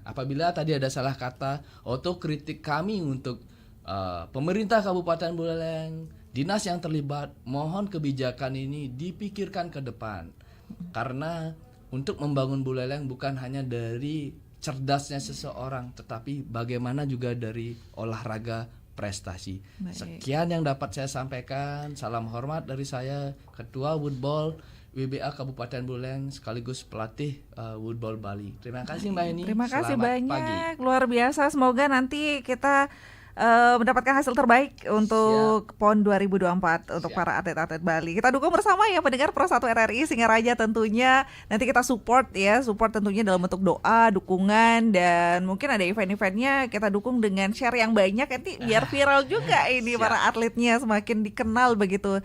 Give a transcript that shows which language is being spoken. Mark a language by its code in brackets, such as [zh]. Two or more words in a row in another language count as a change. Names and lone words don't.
[id] Apabila tadi ada salah kata, otokritik kami untuk pemerintah Kabupaten Buleleng, dinas yang terlibat, mohon kebijakan ini dipikirkan ke depan. Karena untuk membangun Buleleng bukan hanya dari cerdasnya seseorang, tetapi bagaimana juga dari olahraga prestasi. Sekian yang dapat saya sampaikan. Salam hormat dari saya, Ketua Woodball WBA Kabupaten Buleleng sekaligus pelatih Woodball Bali. Terima kasih Mbak Eni. Terima kasih Selamat banyak, pagi. luar biasa. Semoga nanti kita mendapatkan hasil terbaik untuk PON 2024 untuk para atlet-atlet Bali. Kita dukung bersama ya pendengar Pro 1 RRI Singaraja tentunya. Nanti kita support tentunya dalam bentuk doa, dukungan, dan mungkin ada event-eventnya kita dukung dengan share yang banyak nanti biar viral juga ini para atletnya semakin dikenal begitu.